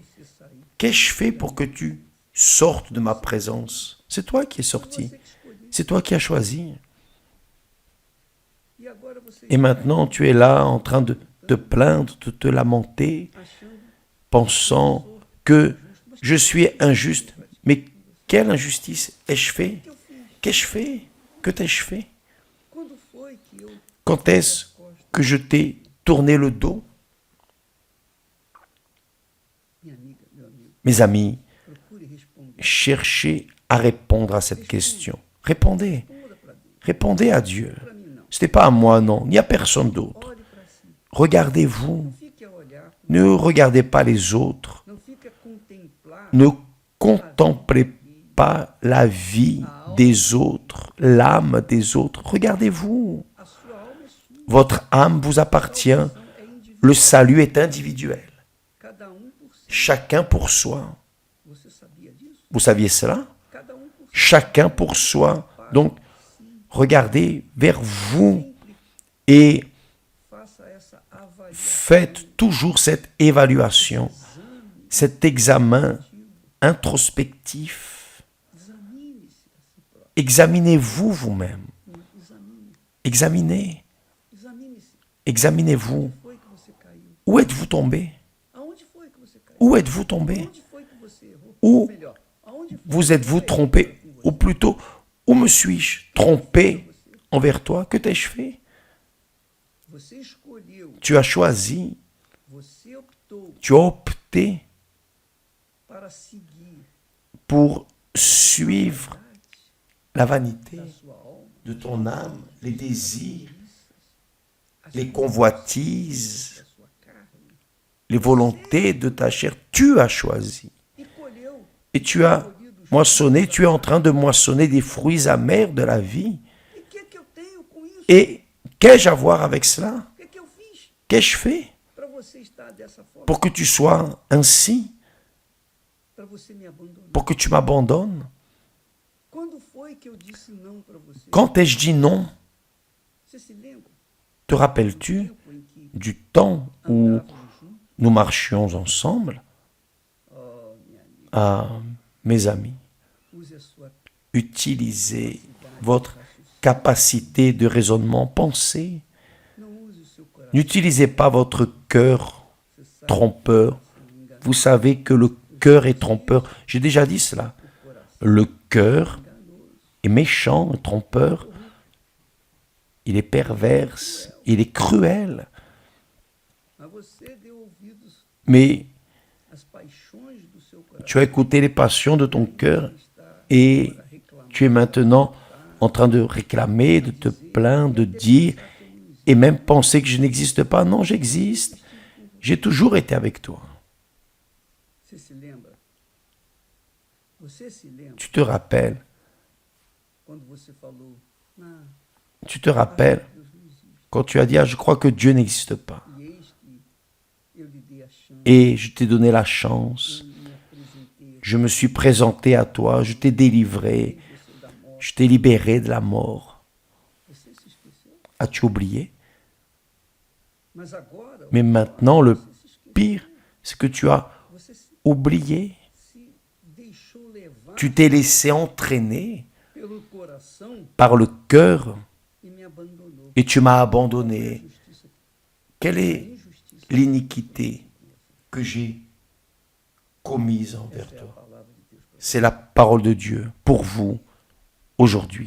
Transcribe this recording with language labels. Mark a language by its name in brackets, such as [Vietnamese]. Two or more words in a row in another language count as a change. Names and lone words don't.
[Portuguese] fiz pra você sair? [French] Qu'ai-je fait pour que tu sortes de ma présence? C'est toi qui es sorti. [Portuguese] Você que escolheu. [French] C'est toi qui as choisi. [Portuguese] E agora você [French] Et maintenant, tu es là en train de te plaindre, de te lamenter, [Portuguese] achando [French] pensant que je suis injuste. Mais quelle injustice ai-je fait? [Portuguese] que eu fiz? [French] Qu'ai-je fait? Que t'ai-je fait? [Portuguese] Quando foi que eu [French] Quand est-ce que je t'ai tourné le dos? [Portuguese] minha amiga, meu amigo, [French] Mes amis, [Portuguese] procure responder. [French] cherchez à répondre à cette question. Répondez. [Portuguese] Responda para Deus. [French] Répondez à Dieu. [Portuguese] Para mim não. [French] Ce n'est pas à moi, non, ni à personne d'autre. [Portuguese] Olhe para si. [French] Regardez-vous. [Portuguese] Não fique a olhar, [French] Ne regardez pas les autres. [Portuguese] não fique a contemplar [French] Ne contemplez pas la vie des autres, l'âme des autres. Regardez-vous. [Portuguese] a sua alma é sua. [French] Votre âme vous appartient. [Portuguese] É individual. [French] Le salut est individuel. [Portuguese] Cada por si. [French] Chacun pour soi. [Portuguese] Você sabia disso? [French] Vous saviez cela? [Portuguese] Cada por si. [French] Chacun pour soi. Donc, regardez vers vous et [Portuguese] Faça essa avaliação. [French] faites toujours cette évaluation, cet examen introspectif. [Portuguese] Examine-se a si próprio. [French] Examinez-vous vous-même. [Portuguese] Examine. [French] Examinez. [Portuguese] Examine-se. [French] Examinez-vous. [Portuguese] Foi que você caiu? [French] Où êtes-vous tombé? [Portuguese] Aonde foi que você caiu? [French] Où êtes-vous tombé? [Portuguese] Aonde foi que você errou? [French] Où [Portuguese] Ou melhor, aonde foi [French] vous [Portuguese] que [French] êtes-vous [Portuguese] você [French] trompé? [Portuguese] errou com [French] Ou [Portuguese] você? [French] plutôt, où me suis-je trompé envers toi? Que t'ai-je fait? [Portuguese] Você escolheu, [French] Tu as choisi, [Portuguese] você optou [French] tu as opté [Portuguese] para seguir [French] pour suivre la vanité [Portuguese] da sua alma, [French] de ton âme, les désirs, [Portuguese] as [French] les [Portuguese] suas [French] convoitises, [Portuguese] da sua carne, [French] les volontés de ta chair. Tu as choisi. [Portuguese] e colheu [French] Et tu as moissonné, tu es en train de moissonner des fruits amers de la vie. [Portuguese] E o que eu tenho com isso? [French] Et qu'ai-je à voir avec cela? [Portuguese] O que eu fiz [French] Qu'ai-je fait [Portuguese] para você estar dessa forma? [French] pour que tu sois ainsi? [Portuguese] para você me abandonar? [French] pour que tu m'abandonnes? [Portuguese] Quando foi que eu disse não para você? [French] Quand ai-je dit non? [Portuguese] Você se lembra? [French] Te rappelles-tu [Portuguese] Tempo em que [French] du temps où [Portuguese] andávamos juntos? [French] nous marchions ensemble? [Portuguese] Oh, minha amiga, [French] Ah, mes amis, [Portuguese] use a sua [French] utilisez [Portuguese] capacidade [French] votre [Portuguese] de raciocínio. [French] capacité de raisonnement, pensez. [Portuguese] Não use o seu coração. [French] N'utilisez pas votre cœur [Portuguese] Você sabe [French] trompeur. [Portuguese] que o coração enganoso. [French] Vous savez que le cœur est trompeur. J'ai déjà dit cela. [Portuguese] O coração [French] Le cœur [Portuguese] enganoso. [French] est méchant, trompeur. Il est perverse, il est cruel. [Portuguese] Mas você deu ouvidos [French] Mais [Portuguese] às paixões do seu coração. [French] tu as écouté les passions de ton cœur [Portuguese] Está [French] et [Portuguese] agora reclamando. [French] tu es maintenant en train de réclamer, de te plaindre, de dire et même penser que je n'existe pas. Non, j'existe. J'ai toujours été avec toi. [Portuguese] Você se lembra? Você se lembra [French] Tu te rappelles, [Portuguese] quando você falou, ah, [French] tu te rappelles [Portuguese] Deus não existe. [French] quand tu as dit, ah, je crois que Dieu n'existe pas. [Portuguese] E eis que eu lhe dei a chance, [French] Et je t'ai donné la chance. [Portuguese] eu me apresentei [French] Je me suis présenté à toi, je t'ai délivré, [Portuguese] você da morte. [French] je t'ai libéré de la mort. [Portuguese] Você se esqueceu? [French] As-tu oublié? [Portuguese] Mas agora, [French] Mais maintenant, le [Portuguese] você se esqueceu. [French] pire, c'est que tu as [Portuguese] Você [French] oublié. [Portuguese] se deixou levar [French] Tu t'es laissé entraîner [Portuguese] pelo coração [French] par le cœur [Portuguese] e me abandonou. [French] et tu m'as [Portuguese] Qual [French] abandonné. [Portuguese] foi a justiça? [French] Quelle [Portuguese] A [French] est [Portuguese] injustiça. [French] l'iniquité que j'ai commise envers [Portuguese] Essa é a [French] toi? [Portuguese] palavra de Deus para você. [French] C'est la parole de Dieu pour vous aujourd'hui.